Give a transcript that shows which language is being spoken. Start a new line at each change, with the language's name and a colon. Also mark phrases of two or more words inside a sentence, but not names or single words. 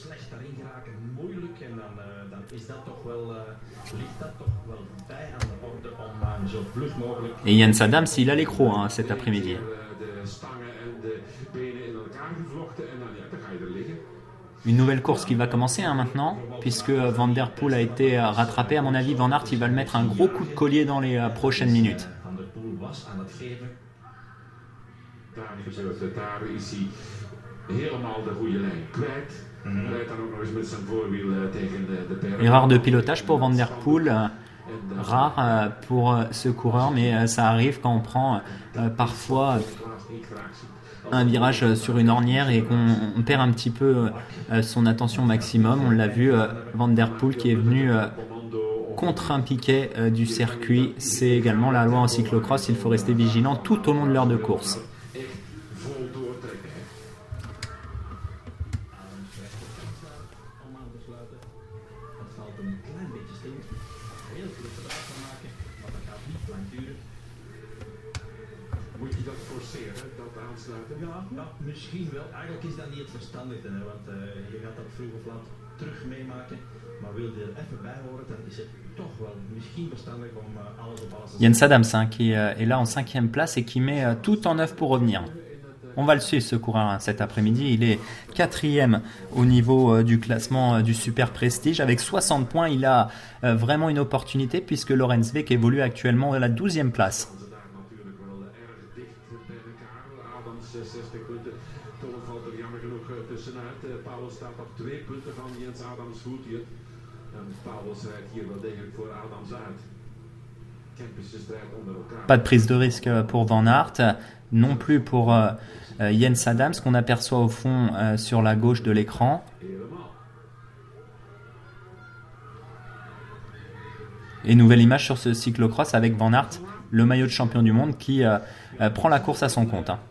French: Et Jens Adams, il a l'écro cet après-midi. Une nouvelle course qui va commencer maintenant, puisque Van Der Poel a été rattrapé. À mon avis, Van Aert, il va le mettre un gros coup de collier dans les prochaines minutes.
Dutch: Daar is hij helemaal de goede lijn kwijt. Rijdt dan ook nog eens met zijn voorwiel tegen de berg.
French: Erreur de pilotage pour Van Der Poel, rare pour ce coureur, mais ça arrive quand on prend parfois un virage sur une ornière et qu'on perd un petit peu son attention maximum. On l'a vu, Van Der Poel qui est venu contre un piquet du circuit. C'est également la loi en cyclocross, il faut rester vigilant tout au long de l'heure de course.
Dutch: Moet je dat forceren, dat aansluiten? Ja, misschien wel. Eigenlijk is dat niet het verstandigste, hè, want je gaat dat vroeg of laat terug meemaken. Maar wil je er even bij horen, dan is het toch wel misschien verstandig om alles op alles te
French: Jens Adams qui est là en 5e place et qui met tout en œuvre pour revenir. On va le suivre ce coureur cet après-midi. Il est 4e au niveau du classement du Super Prestige. Avec 60 points, il a vraiment une opportunité puisque Lorenz Beek évolue actuellement à la 12e place.
Dutch: Adams 60 punten. Toch valt er jammer genoeg tussenuit. Pauwels staat op 2 punten van Jens Adams goed hier. En Pauwels rijdt hier wel degelijk voor Adams uit. Kempische strijd onder elkaar.
French: Pas de prise de risque pour Van Aert, non plus pour Jens Adams qu'on aperçoit au fond sur la gauche de l'écran. Et nouvelle image sur ce cyclocross avec Van Aert, le maillot de champion du monde qui prend la course à son compte.